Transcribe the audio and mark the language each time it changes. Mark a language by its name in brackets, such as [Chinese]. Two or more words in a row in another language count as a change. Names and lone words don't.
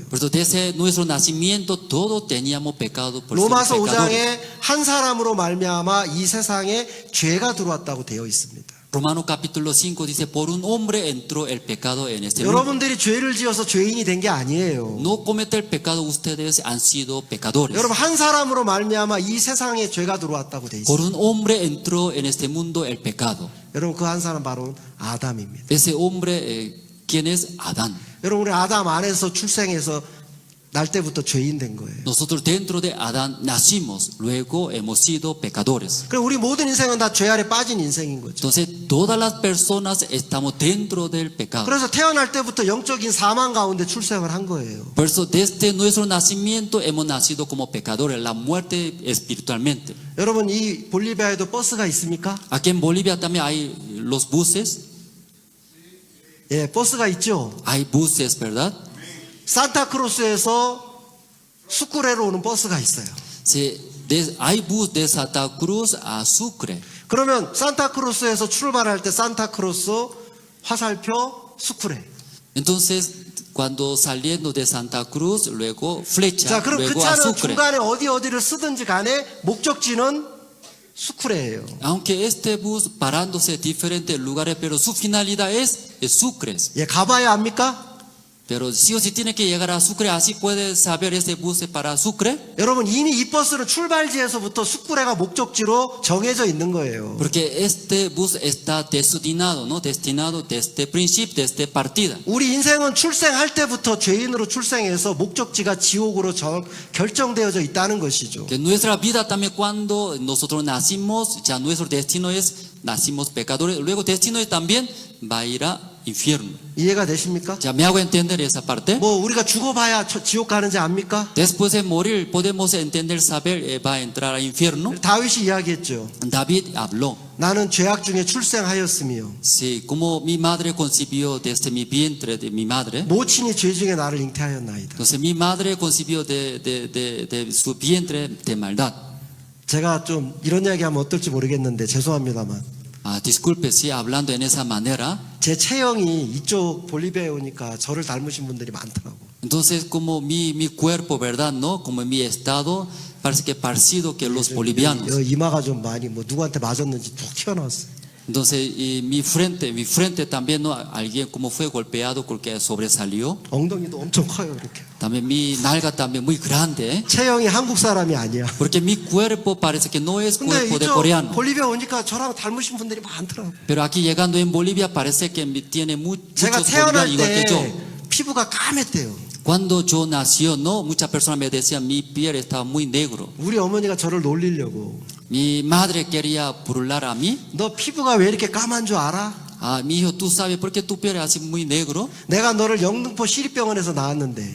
[Spanish] Por eso desde nuestro nacimiento todos teníamos pecado por ser [Korean] 로마서 [Spanish] pecadores. [Korean] 5장에 한 사람으로 말미암아 이 세상에 죄가 들어왔다고 되어 있습니다. [Spanish] Romano capítulo 5 dice, por un hombre entró el pecado en este mundo. [Korean] 여러분들이 죄를 지어서 죄인이 된 게 아니에요. [Spanish] No cometer pecado, ustedes han sido pecadores. [Korean] 여러분 한 사람으로 말미암아 이 세상에 죄가 들어왔다고 되어 [Spanish] Por [Korean] 있어요. [Spanish] un hombre entró en este mundo el pecado. [Korean] 여러분 그 한 사람 바로 아담입니다. [Spanish] Ese hombre, ¿quién es Adán? [Korean] 여러분 우리 아담 안에서 출생해서 날 때부터 죄인 된 거예요. [Spanish] Nosotros dentro de Adán nacimos, luego hemos sido pecadores. [Korean] 그럼 우리 모든 인생은 다 죄 아래 빠진 인생인 거죠. [Spanish] Entonces todas las personas estamos dentro del pecado. [Korean] 그래서 태어날 때부터 영적인 사망 가운데 출생을 한 거예요. [Spanish] Por eso desde nuestro nacimiento hemos nacido como pecadores, la muerte espiritualmente. [Korean] 여러분 이 볼리비아에도 버스가 있습니까? [Spanish] Aquí en Bolivia también hay los buses, [Korean] 예, 버스가 있죠. [Spanish] hay buses, ¿verdad? [Korean] 산타크로스에서 수쿠레로 오는 버스가 있어요. [Spanish] Sí, hay bus de Santa Cruz a Sucre. [Korean] 그러면 산타크로스에서 출발할 때 산타크로스, 화살표, 수쿠레. [Spanish] Entonces, cuando saliendo de Santa Cruz, luego flecha, [Korean] 자, 그럼 그 [Spanish] luego a [Korean] 차는 [Spanish] Sucre. [Korean] 중간에 어디를 쓰든지 간에 목적지는 수쿠레예요. [Spanish] Aunque este bus parándose en diferentes lugares, pero su finalidad es Sucre. [Korean] 예, 가봐야 합니까? [Spanish] Pero sí o sí tiene que llegar a Sucre, así puede saber este bus es para Sucre. [Korean] 여러분 이미 이 버스는 출발지에서부터 수쿠레가 목적지로 정해져 있는 거예요. [Spanish] Porque este bus está destinado, ¿no? Destinado desde principio, desde partida. [Korean] 우리 인생은 출생할 때부터 죄인으로 출생해서 목적지가 지옥으로 결정되어져 있다는 것이죠. [Spanish] Que nuestra vida también cuando nosotros nacimos, ya nuestro destino es, nacimos pecadores, luego destino es también va a ir a infierno. [Korean] 이해가 되십니까? [Spanish] Ya me hago entender esa parte. [Korean] 뭐 우리가 죽어봐야 지옥 가는지 압니까? [Spanish] Después de morir podemos entender, saber, va a entrar al infierno. [Korean] 다윗이 이야기했죠. [Spanish] David habló. [Korean] 나는 죄악 중에 출생하였으며 [Spanish] Sí, como mi madre concibió desde mi vientre de mi madre. [Korean] 모친이 죄 중에 나를 잉태하였나이다. [Spanish] Entonces mi madre concibió de su vientre de maldad. [Korean] 제가 좀 이런 이야기하면 어떨지 모르겠는데 죄송합니다만 [Spanish] Disculpe si hablando en esa manera. [Korean] 제 체형이 이쪽 볼리비아에 오니까 저를 닮으신 분들이 많더라고. [Spanish] Entonces como mi cuerpo, ¿verdad? ¿No? Como mi estado parece que parecido que los bolivianos. [Korean] 이마가 좀 많이 뭐 누구한테 맞았는지 툭 튀어나왔어요. [Spanish] Entonces y mi frente también, ¿no? Alguien como fue golpeado porque sobresalió. [Korean] 엉덩이도 엄청 커요 이렇게. [Spanish] También mi nalga también muy grande. [Korean] 체형이 한국 사람이 아니야. [Spanish] Porque mi cuerpo parece que no es [Korean] 근데 [Spanish] cuerpo de [Korean] 이쪽 [Spanish] coreano. [Korean] 볼리비아 오니까 저랑 닮으신 분들이 많더라고. [Spanish] Pero aquí llegando en Bolivia parece que tiene [Korean] 제가 [Spanish] muchos [Korean] 태어날 [Spanish] bolivianos igual que [Korean] 때 [Spanish] yo. [Korean] 피부가 까맸대요. [Spanish] Cuando yo nació, no, muchas personas me decían mi piel estaba muy negro. [Korean] 우리 어머니가 저를 놀리려고 [Spanish] Mi madre quería burlar a mí. [Korean] 너 피부가 왜 이렇게 까만 줄 알아? [Spanish] Mi hijo, ¿tú sabes por qué tu piel es así muy negro? [Korean] 내가 너를 영등포 시립병원에서 낳았는데